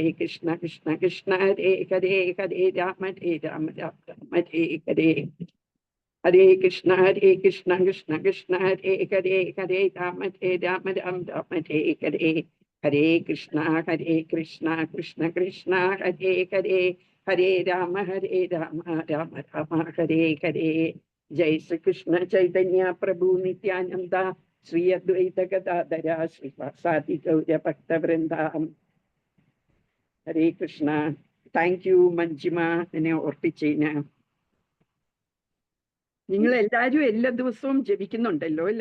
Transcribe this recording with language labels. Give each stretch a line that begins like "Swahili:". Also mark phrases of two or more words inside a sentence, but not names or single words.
Sanskrit: കൃഷ്ണ ഹരേ ഹരേ ഹരേ രാമ രാമ രാമ ഹരേ ഹരേ ഹരേ കൃഷ്ണ കൃഷ്ണ ഹരേ ഹരേ ഹരേ രാമ രാമ രാമ ഹരേ ഹരേ ഹരേ കൃഷ്ണ കൃഷ്ണ ഹരേ ഹരേ ഹരേ രാമ രാമ രാമ ഹരേ ഹരേ ജയ് ശ്രീകൃഷ്ണ ചൈതന്യ പ്രഭു നിത്യാനന്ദ ശ്രീ അദ്വൈത ഗദാധര ശ്രീവാസാദി ഗൗര ഭക്തവൃന്ദ.
Malayalam: ഹരേ കൃഷ്ണ.
English: thank you
Malayalam: മഞ്ജിമ എന്നെ ഓർപ്പിച്ചതിന്. നിങ്ങൾ എല്ലാവരും എല്ലാ ദിവസവും ജപിക്കുന്നുണ്ടല്ലോ അല്ലേ?